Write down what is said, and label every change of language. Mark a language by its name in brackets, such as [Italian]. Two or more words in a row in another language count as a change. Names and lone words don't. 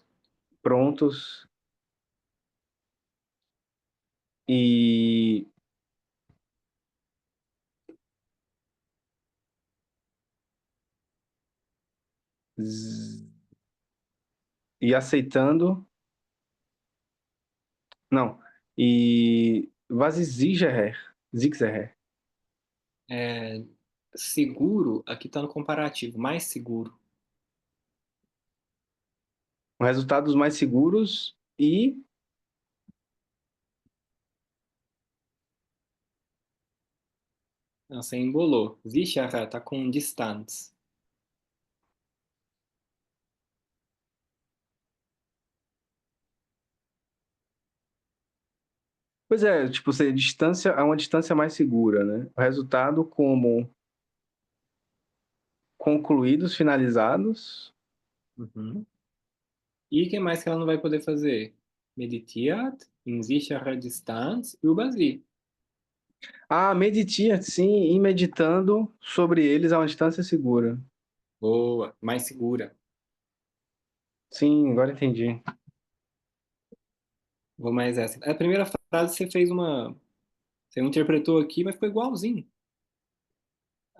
[Portuguese] prontos e e aceitando, não, e [German] was ist sicherer, [Portuguese] É, seguro, aqui está no comparativo. Mais seguro. resultados mais seguros e Não, você embolou. Sicher tá com distance. pois é, tipo, ser distância é uma distância mais segura, né? O resultado como concluídos, finalizados. Uhum. E o que mais que ela não vai poder fazer? [German] Meditiert, in sicherer Distanz, über sie. [Portuguese] Ah, meditia, sim, e meditando sobre eles a uma distância segura. Boa, mais segura. Sim, agora entendi. Vou mais essa. A primeira frase você fez uma. Você interpretou aqui, mas ficou igualzinho.